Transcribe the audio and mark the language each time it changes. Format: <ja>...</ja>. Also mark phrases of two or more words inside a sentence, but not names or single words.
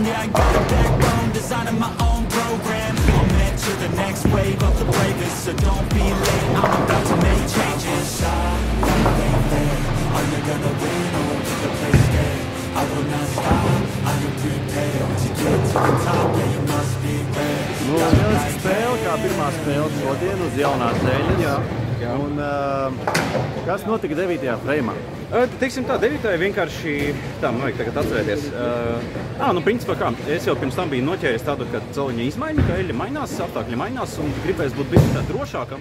<en>Yeah, I got a backbone, designing my own program. I'll mentor the next wave of the bravest, so don't be late. I'm about to make changes. Are you gonna win or will you play scared? I will not stop, I am prepared to get to the top, yeah you must be ready.</en> <lv>Lieliska spēle, kā pirmā spēle šodien uz jaunās dēļas. Un kas notika 9. freimā? Teiksim tā, 9. vienkārši, tā man vajag tagad atcerēties. Nu principā kā, es jau pirms tam biju noķēries tādu, ka celiņa izmaiņa, ka eļļa mainās, apstākļi mainās un gribēs būt bišķi tā drošāka.</lv>